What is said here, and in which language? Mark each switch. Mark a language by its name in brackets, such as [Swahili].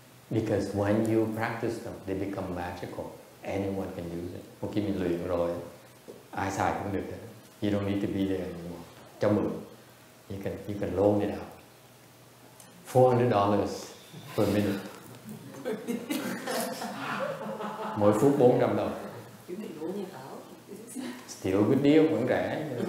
[English] Because when you practice them, they become magical. Anyone can use it. [Vietnamese] Một khi mình luyện rồi, ai xài cũng được. [English] You don't need to be there anymore. [Vietnamese] Cho mượn. [English] You can loan it out. $400 per minute. [Vietnamese] Mỗi phút $400. [English] Still a good deal, [Vietnamese] vẫn rẻ.